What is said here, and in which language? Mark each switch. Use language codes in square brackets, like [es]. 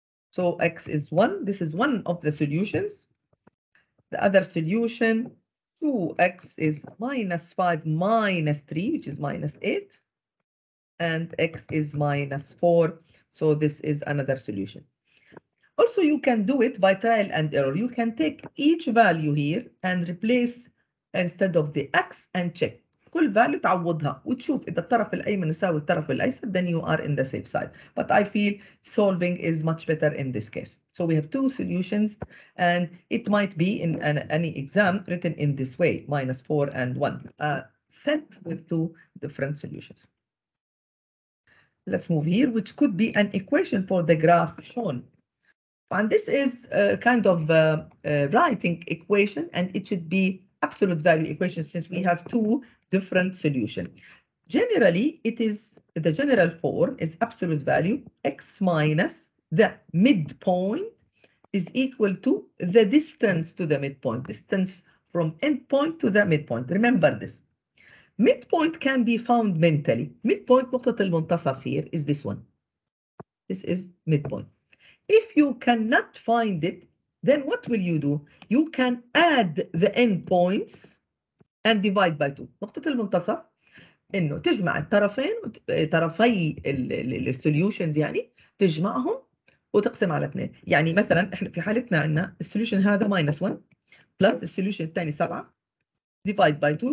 [en] So x is 1. This is one of the solutions. The other solution, 2x is -5 minus 3, which is -8. And x is -4. So this is another solution. Also, you can do it by trial and error. You can take each value here and replace instead of the x and check. [ar] كل value تعوضها وتشوف إذا الطرف الأيمن يساوي الطرف الأيسر, [en] then you are in the safe side. But I feel solving is much better in this case. So we have two solutions, and it might be in any exam written in this way, -4 and 1, set with two different solutions. Let's move here, which could be an equation for the graph shown. And this is a kind of writing equation, and it should be absolute value equation since we have two different solutions. Generally, it is the general form is absolute value x minus the midpoint is equal to the distance to the midpoint, distance from endpoint to the midpoint. Remember this. Midpoint can be found mentally. Midpoint نقطة المنتصف here is this one. This is midpoint. If you cannot find it, then what will you do? You can add the endpoints and divide by 2. [ar] نقطة المنتصف إنه تجمع الطرفين طرفي السوليوشنز يعني تجمعهم وتقسم على 2. يعني مثلا احنا في حالتنا عندنا السوليوشن هذا -1 بلس السوليوشن الثاني 7 divide by 2.